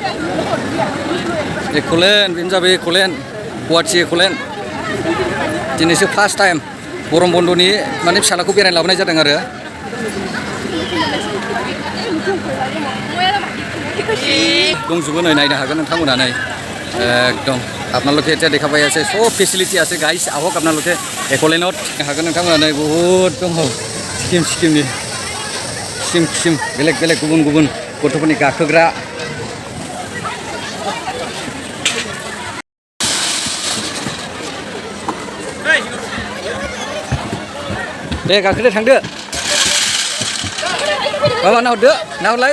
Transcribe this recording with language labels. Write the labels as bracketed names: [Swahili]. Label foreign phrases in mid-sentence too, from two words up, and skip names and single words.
[Bodo] एक'लेन्ड बेनो जाबाय एक'लेन्ड गुवाहाटि एक'लेन्ड दिनैसो फार्स्ट टाइम गरम बन्द'नि माने फिसालाखौ बेरायनो लाबोनाय जादों आरो दंजोबो नै नायनो हागोन नोंथांमोना नै एकदम आपनालोके [Assamese] এতিয়া দেখা পাই আছে সব ফেসিলিটি আছে গাইস আহক আপনালোকে এক'লেণ্ডত [Bodo] হাগोन नोंथांमोना नै बहुत दङ स्किमनि स्किम बेलेग गुबुन गथ'फोरनि गाखोग्रा दे गाखोदो थांदो माबा नाहरलाय